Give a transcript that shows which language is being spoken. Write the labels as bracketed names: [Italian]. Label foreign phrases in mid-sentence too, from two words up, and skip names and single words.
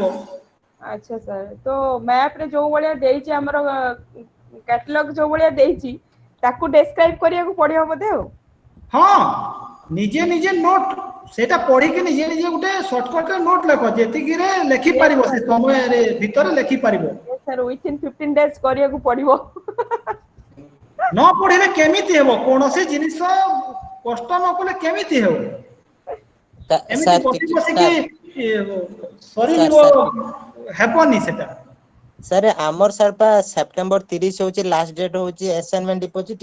[Odia] ଆଚ୍ଛା ସାର୍ ତ ମ୍ୟାପ ରେ ଯୋଉ ଭଳିଆ ଦେଇଛି ଆମର କ୍ୟାଟାଲଗ ଯୋଉ ଭଳିଆ ଦେଇଛି ତାକୁ ଡେସ୍କ୍ରାଇବ କରିବାକୁ ପଡିବ ବୋଧେ ଆଉ। ହଁ ନିଜେ ନିଜେ ନୋଟ ସେଟା ପଢିକି ନିଜେ ନିଜେ ଗୋଟେ ସର୍ଟକଟ ରେ ନୋଟ ଲେଖ, ଯେତିକିରେ ଲେଖି [English] Yes, [Odia] ପାରିବ ସେ [English] sir. [Odia] ସମୟରେ ଭିତରେ ଲେଖି ପାରିବ। [English] Yes, sir, within 15 days [Odia] କରିବାକୁ ପଡିବ। ନ ପଢିଲେ କେମିତି ହେବ? କୌଣସି ଜିନିଷ କଷ୍ଟ ନ କଲେ କେମିତି ହେବ? ଏମିତି ସାର୍ ବସି ଟିକେ ବସିକି ସାର୍ ସରିଯିବ, ହେବନି ସେଟା। ସାର୍ ଆମର ସାର୍ ପା ସେପ୍ଟେମ୍ବର 30 ହଉଛି [English] last date [Odia] ହଉଛି [English] assignment deposit.